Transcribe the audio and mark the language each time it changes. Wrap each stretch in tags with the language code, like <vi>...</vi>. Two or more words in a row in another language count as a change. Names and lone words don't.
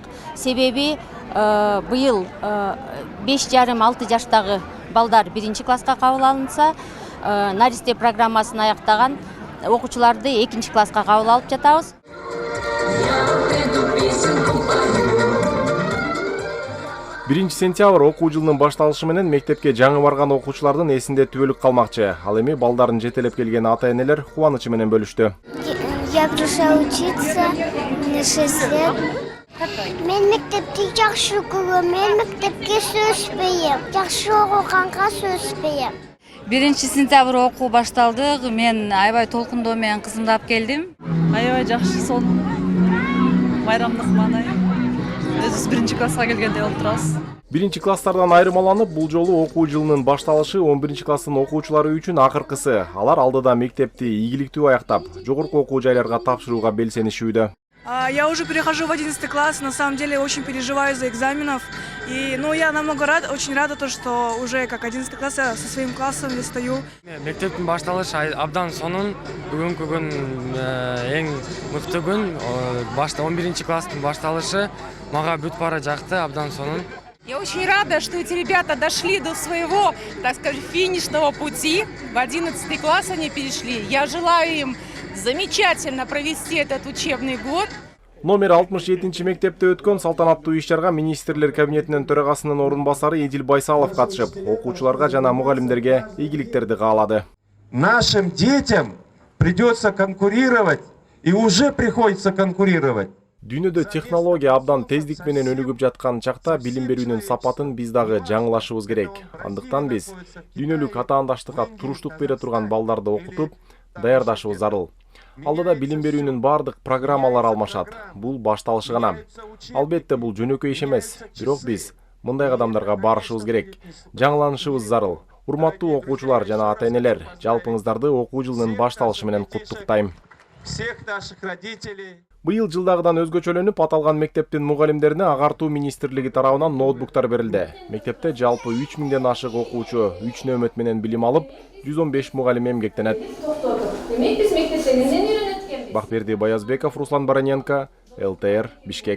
<ky>Себеби быйыл 5,5-6 жаштагы балдар 1 класска кабыл алынса, наристе программасын аяктаган окуучуларды 2 класска кабыл алып жатабыз. Биринчи сентябрь окуу жылынын башталышы менен мектепке жаңы барган окуучулардын эсинде түбөлүк калмакчы. Ал эми балдарын жетелеп келген ата-энелер кубанычы менен бөлүштү.</ky> <ru>Я пришла учиться, мне 6 лет.</ru> <ky>Мен мектепти жакшы көрөм, мен мектепке сөзбөйм. Жакшы окуганга сөзбөйм. 1 сентябрь окуу башталды. Мен аябай толкундоо менен кызымды алып келдим. Аябай жакшы сон майрамдык маанай. Өзүбүз 1 класска келгендей болуп турабыз. 1 класстардан айырмаланып, бул жолу окуу жылынын башталышы 11 класстын окуучулары үчүн акыркысы. Алар алдыда мектепти ийгиликтүү аяктап, жогорку окуу жайларга тапшырууга белсенишүүдө.</ky> <ru>Я уже перехожу в 11 класс, на самом деле очень переживаю за экзаменов. И, я намного очень рада, что уже как 11 класс я со своим классом я стою.</ru> <ky>Мектептин башталышы абдан сонун, бүгүнкү күн эң мыкты күн. 11 класстын башталышы мага бүт бара жакты, абдан сонун.</ky> <ru>Я очень рада, что эти ребята дошли до своего, так сказать, финишного пути. В 11 класс они перешли. Я желаю им замечательно провести этот учебный год.</ru> <ky>Номер 67 мектепте өткөн салтанаттуу иш-чарага министрлер кабинетинин төрагасынын орун басары Эдил Байсалов катышып, окуучуларга жана мугалимдерге ийгиликтерди каалады.</ky> <ru>Нашим детям придется конкурировать и уже приходится конкурировать.</ru> <ky>Дүйнөдө технология абдан тездик менен өнүгүп жаткан чакта билим берүүнүн сапатын биз дагы жаңылашыбыз керек. Андыктан биз дүйнөлүк атаандаштыкка туруштук бере турган балдарды окутуп, даярдашыбыз зарыл. Алдыда билим берүүнүн бардык программалар алмашат. Бул башталышы гана. Албетте бул жөнөкөй иш эмес, бирок биз мындай кадамдарга барышыбыз керек. Жаңыланышыбыз зарыл. Урматтуу окуучулар жана ата-энелер, жалпыңыздарды окуу жылынын башталышы менен куттуктайм.</ky> <ru>Всех наших родителей.</ru> <ky>Быйыл жылдагыдан өзгөчөлөнүп, аталган мектептин мугалимдерине агартуу министрлиги тарабынан ноутбуктар берилди. Мектепте жалпы 3000ден ашык окуучу 3 нөмөт менен билим алып, 115 мугалим эмгектенет. Демек биз мектепте эмнеден үйрөнөт экенбиз? Бакберди Баязбеков, Руслан Бараненко, ЛТР, Бишкек.</ky>